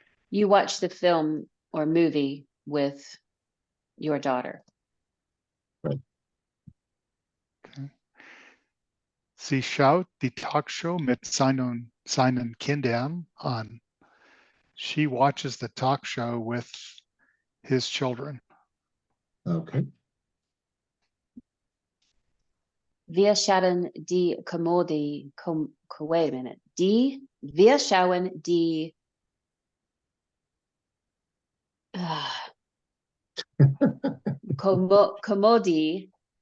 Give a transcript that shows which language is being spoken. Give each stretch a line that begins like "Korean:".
English: You watch the film or movie with your daughter. Right. Okay.
German: Sie schaut die Talkshow mit seinen Kindern an.
English: She watches the talk show with his children. Okay.
German: Wir schauen die
English: wait a minute.
German: Wir schauen die Commodii.